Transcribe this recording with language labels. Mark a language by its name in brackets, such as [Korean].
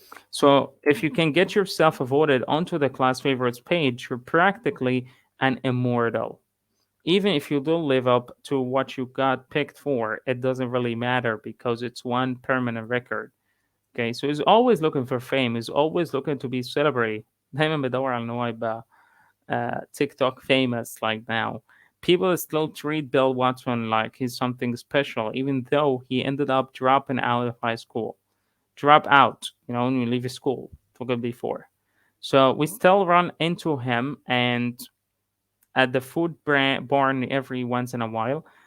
[English] So if you can get yourself voted onto the class favorites page, you're practically an immortal. Even if you don't live up to what you got picked for, it doesn't really matter because it's one permanent record. Okay, so he's always looking for fame. He's always looking to be celebrity. [Arabic] دايما بدور على ان هو يبقى [English] TikTok famous like now. People still treat Bill Watson like he's something special, even though he ended up dropping out of high school. Drop out, when you leave school. Forgot before. So we still run into him and at the barn every once in a while.